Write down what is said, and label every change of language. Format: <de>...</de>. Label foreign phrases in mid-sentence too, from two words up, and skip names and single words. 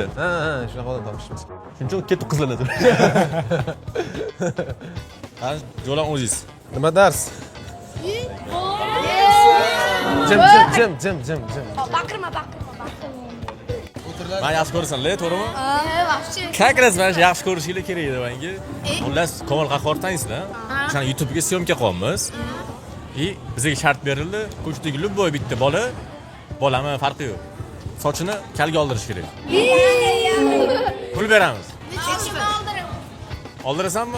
<uz>Ha, shunaqa odam topishimiz kerak. Shuning uchun ketib qizlanadi. Ha, jo'lan o'zingiz. Nima dars? Jim. Baqirma. Men yaxshi ko'rasan-la, to'g'rimi?</uz> <ru>Вообще. Как раз</ru> <uz>mana yaxshi ko'rishinglar kerak edi menga. Xullas, Komil Qahhor taningizlar. O'shani YouTube'ga syomka qilamiz. Bizga shart berildi. Ko'chdagi любой bitta bolami farqi yo'q. Sochini kalga oldirish kerak. Pul beramiz. Oldirasanmi?</uz>